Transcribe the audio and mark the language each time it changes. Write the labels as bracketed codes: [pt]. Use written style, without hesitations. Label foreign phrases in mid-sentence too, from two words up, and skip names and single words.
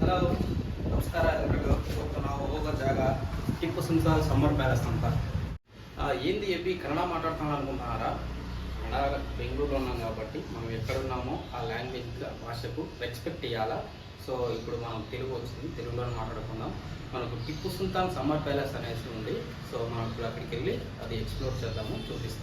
[kn] ಹಲೋ ನಮಸ್ಕಾರ ಎಲ್ಲರಿಗೂ. ಇವತ್ತು ನಾವು ಹೋಗೋ ಜಾಗ ಟಿಪ್ಪು ಸುಲ್ತಾನ್ ಸಮ್ಮರ್ ಪ್ಯಾಲೇಸ್ ಅಂತ. [te] ఏంది చెప్పి కన్నడ మాట్లాడుతున్నాను అనుకుంటున్నారా? కన్నడ బెంగళూరులో ఉన్నాం కాబట్టి మనం ఎక్కడున్నామో ఆ లాంగ్వేజ్ భాషకు రెస్పెక్ట్ ఇవ్వాలా. సో ఇప్పుడు మనం తెలుగు వచ్చింది, తెలుగులోనే మాట్లాడుకుందాం. మనకు టిప్పు సుల్తాన్ సమ్మర్ ప్యాలెస్ అనేసి ఉంది. సో మనం ఇప్పుడు అక్కడికి వెళ్ళి అది ఎక్స్ప్లోర్ చేద్దాము, చూపిస్తాం.